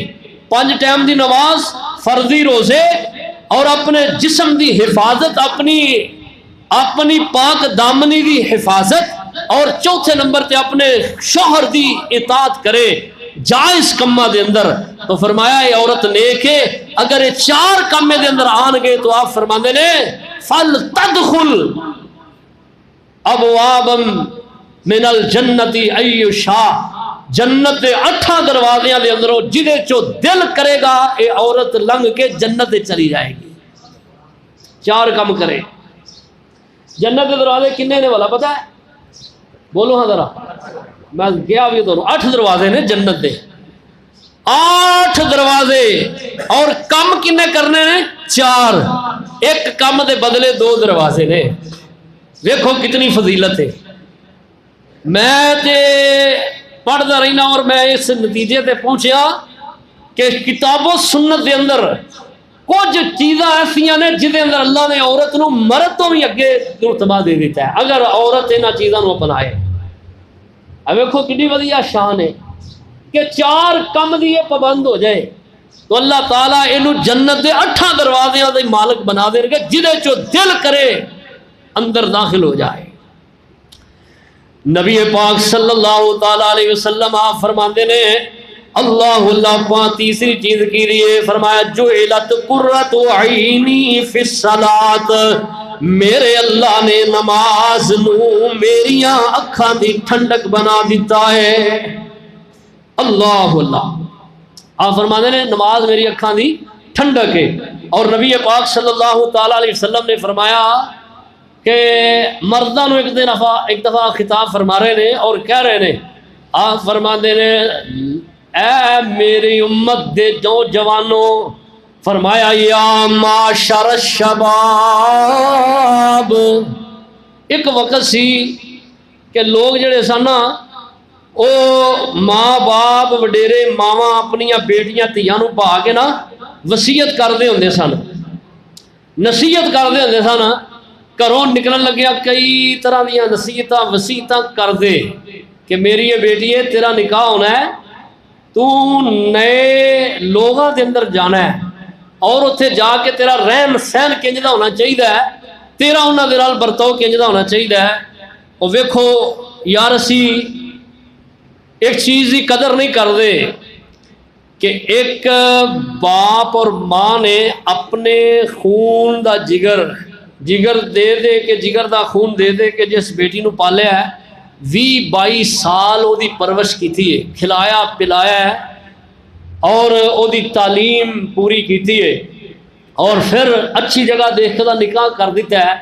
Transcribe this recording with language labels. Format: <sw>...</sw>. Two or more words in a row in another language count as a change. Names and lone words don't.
<pa>5 ٹائم دی نماز، فرضی روزے، اور اپنے جسم دی حفاظت، اپنی پاک دامنی دی حفاظت، اور چوتھے نمبر تے اپنے شوہر دی اطاعت کرے جائز کمہ دے اندر۔</pa> <ur>تو فرمایا یہ عورت نیک ہے۔</ur> <pa>اگر یہ 4 کمے دے اندر آن گئے تو آپ فرماندے نے</pa> <ar>فَلْتَدْخُلْ ابوابا من الجنت ای شاء،</ar> <pa>جنت دے 8 دروازیاں دے اندروں جدے چو دل کرے گا یہ عورت لنگ کے جنت چلی جائے گی۔ 4 کم کرے۔ جنت دے دروازے کنے نے والا پتہ ہے؟ بولو ہاں ذرا، میں گیا بھی تو 8 دروازے نے جنت دے، 8 دروازے، اور کم کنے کرنے نے 4۔ ایک کم دے بدلے 2 دروازے نے۔ دیکھو کتنی فضیلت ہے۔ میں تے پڑھتا رہنا اور میں اس نتیجے تے پہنچیا کہ کتاب و سنت دے اندر کچھ چیزاں ایسیاں نے جدے اندر اللہ نے عورت نو مرد تو بھی اگے رتبہ دے دیتا ہے اگر عورت انہاں چیزاں نو اپنائے۔ اب دیکھو کتنی وڈی شان ہے کہ 4 کم دی پابند ہو جائے تو اللہ تعالیٰ اینو جنت دے 8 دروازیاں دے مالک بنا دے گا، جدے چو دل کرے اندر داخل ہو جائے۔ نبی پاک</pa> <ar>صلی اللہ تعالیٰ علیہ وسلم</ar> <pa>آپ فرماندے نے اللہ پاک تیسری چیز کی دیئے، فرمایا</pa> <ar>جعلت قرۃ عینی فی الصلاۃ،</ar> <pa>میرے اللہ نے نماز نو میریاں اکھاں دی ٹھنڈک بنا دیتا ہے۔ اللہ آپ فرماندے نے نماز میری اکھاں دی ٹھنڈک ہے۔ اور نبی پاک</pa> <ar>صلی اللہ تعالیٰ علیہ وسلم</ar> <pa>نے فرمایا کہ مردوں ایک دفعہ خطاب فرما رہے نے اور کہہ رہے نے، آپ فرماندے نے اے میری امت دے جوانوں، فرمایا</pa> <ar>یا معاشر الشباب،</ar> <pa>ایک وقت سی کہ لوگ جڑے سن نا او ماں باپ وڈیرے ماواں اپنیاں بیٹیاں تیاں نو پا کے نا وصیت کردے ہوندے سن، نصیحت کردے ہوندے سن، گھروں نکلن لگیا کئی طرح دیاں نصیحتاں وصیتاں کر دے کہ میری یہ بیٹی ہے تیرا نکاح ہونا ہے، تو نئے لوگاں دے اندر جانا ہے اور اتھے جا کے تیرا رہن سہن کنج دا ہونا چاہیے تیرا انہاں دے نال برتاؤ کنجدا ہونا چاہیے ہے۔ اور ویکھو یار اسی ایک چیز کی قدر نہیں کرتے کہ ایک باپ اور ماں نے اپنے خون دا جگر دے کے جگر دا خون دے کے جس بیٹی نو پالیا ہے 20-22 سال وہ دی پرورش کیتی ہے، کھلایا پلایا ہے اور وہ دی تعلیم پوری کیتی ہے، اور پھر اچھی جگہ دیکھ کے نکاح کر دیتا ہے۔</pa>